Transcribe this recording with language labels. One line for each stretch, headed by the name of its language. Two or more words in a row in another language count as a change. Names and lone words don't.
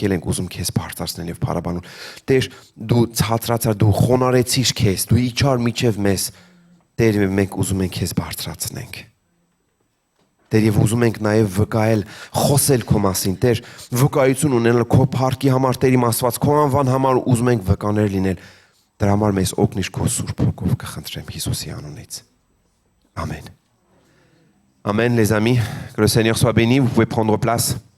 Armenian: էլ ենք ուզում քեզ բարձրացնել եւ փառաբանել։ Տեր դու ցածրացար, դու խոնարեցիր քեզ, դու իջար միջև մեզ Տեր, մենք ուզում ենք քեզ բարձրացնենք։ Տեր, եւ ուզում ենք նաեւ վկայել, խոսել քո մասին, Տեր, վկայություն ունենալ քո փառքի համար, Տեր իմ Աստված, քո անվան համար ուզում ենք վկաներ լինել։ Դրա համար մեզ օգնիր քո Սուրբ Հոգով կխնդրեմ Հիսուսի անունից։ Amen.
French: Amen, les amis. Que le Seigneur soit béni. Vous pouvez prendre place.